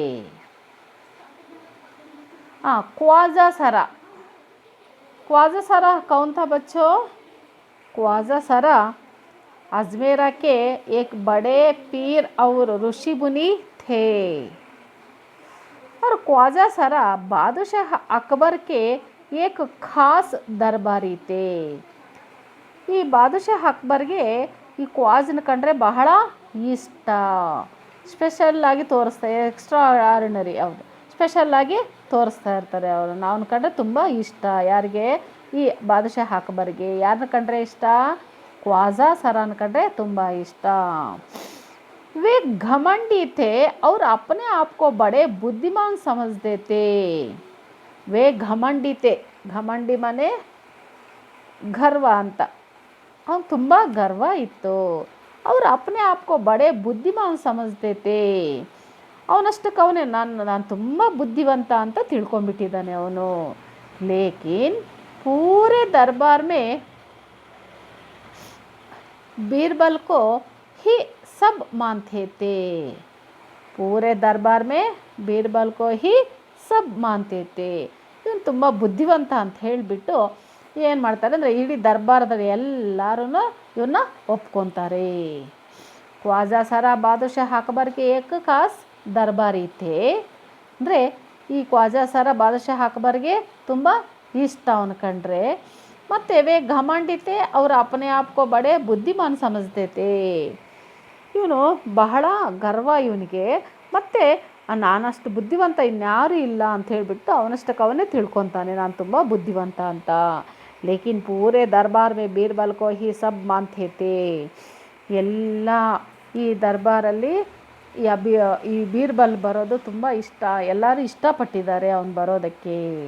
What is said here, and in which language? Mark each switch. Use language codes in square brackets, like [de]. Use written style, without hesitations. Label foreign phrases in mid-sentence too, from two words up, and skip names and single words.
[hi] ख्वाजा सरा, ख्वाजा सरा कौन था बच्चों? ख्वाजा सरा अजमेरा के एक बड़े पीर और ऋषि मुनि थे। और ख्वाजा सरा बादशाह अकबर के एक खास दरबारी थे। [kn] ಈ ಬಾದಶಾಹ ಅಕ್ಬರ್ಗೆ ಈ ಕ್ವಾಜನ ಕಂಡ್ರೆ ಬಹಳ ಇಷ್ಟ, ಸ್ಪೆಷಲ್ಲಾಗಿ ತೋರಿಸ್ತಾರೆ, [en] extra ordinary, [kn] ಹೌದು, ಸ್ಪೆಷಲ್ಲಾಗಿ ತೋರಿಸ್ತಾ ಇರ್ತಾರೆ ಅವರನ್ನು। ಅವನ ಕಂಡ್ರೆ ತುಂಬ ಇಷ್ಟ, ಯಾರಿಗೆ? ಈ ಬಾದಶಾಹ ಅಕ್ಬರ್ಗೆ ಯಾರನ್ನ ಕಂಡ್ರೆ ಇಷ್ಟ? [hi] ख्वाजा सरान [kn] ಕಂಡ್ರೆ ತುಂಬ ಇಷ್ಟ। [hi] वे घमंडी थे और अपने आप को बड़े बुद्धिमान समझते थे। वे घमंडी थे, घमंडी माने गर्व ಅಂತ। [kn] ಅವನು ತುಂಬ ಗರ್ವ ಇತ್ತು। [hi] ಅವರು अपने आप को बड़े बुद्धिमान समझते थे। [kn] ಅವನಷ್ಟಕ್ಕೆ ಅವನೇ ನಾನು ತುಂಬ ಬುದ್ಧಿವಂತ ಅಂತ ತಿಳ್ಕೊಂಡ್ಬಿಟ್ಟಿದ್ದಾನೆ ಅವನು। [hi] लेकिन पूरे दरबार में बीरबल को ही सब मानते थे। पूरे दरबार में बीरबल को ही सब मानते थे। [kn] ಇವನು ತುಂಬ ಬುದ್ಧಿವಂತ ಅಂತ ಹೇಳಿಬಿಟ್ಟು ಏನು ಮಾಡ್ತಾರೆ ಅಂದರೆ ಇಡೀ ದರ್ಬಾರದಲ್ಲಿ ಎಲ್ಲರೂ ಇವನ್ನ ಒಪ್ಕೊತಾರೆ। [hi] ख्वाजा सरा बादशाह अकबर के एक खास दरबारी थे, [kn] ಅಂದರೆ ಈ ख्वाजा सरा बादशाह अकबर्ಗೆ ತುಂಬ ಇಷ್ಟ ಅವನು ಕಂಡ್ರೆ। [hi] ಮತ್ತು वे घमंडी थे और अपने आप को बड़े बुद्धिमान समझते थे। [kn] ಇವನು ಬಹಳ ಗರ್ವ ಇವನಿಗೆ, ಮತ್ತು ನಾನಷ್ಟು ಬುದ್ಧಿವಂತ ಇನ್ಯಾರೂ ಇಲ್ಲ ಅಂತ ಹೇಳಿಬಿಟ್ಟು ಅವನಷ್ಟಕ್ಕೆ ಅವನೇ ತಿಳ್ಕೊತಾನೆ ನಾನು ತುಂಬ ಬುದ್ಧಿವಂತ ಅಂತ। [hi] लेकिन पूरे दरबार में बीरबल को ही सब मानते थे। [kn] ಎಲ್ಲ ಈ ದರ್ಬಾರಲ್ಲಿ ಈ ಬೀರ್ಬಲ್ ಬರೋದು ತುಂಬ ಇಷ್ಟ, ಎಲ್ಲರೂ ಇಷ್ಟಪಟ್ಟಿದ್ದಾರೆ ಅವನು ಬರೋದಕ್ಕೆ।